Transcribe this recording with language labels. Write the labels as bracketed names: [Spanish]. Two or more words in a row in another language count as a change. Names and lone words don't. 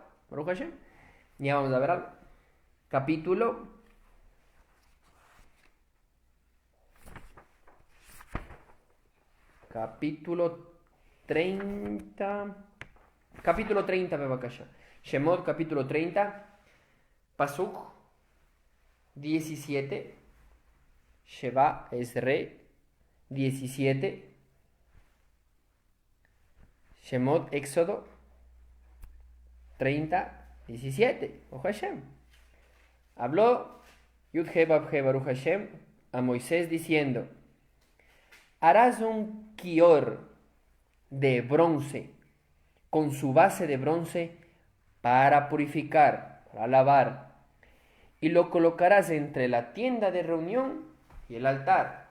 [Hebrew] ברוך השם. [Spanish] Ya vamos a ver algo. Capítulo 30. Capítulo 30, Bebakasha. Shemot, capítulo 30. Pasuk 17. [Hebrew] שבע עשרה 17. [Spanish] Shemot, Éxodo 30, 17. [Hebrew] ברוך השם. [Spanish] Habló [Hebrew] יוד-הא ואו-הא ברוך השם [Spanish] a Moisés diciendo: harás un kior de bronce, con su base de bronce, para purificar, para lavar, y lo colocarás entre la tienda de reunión y el altar.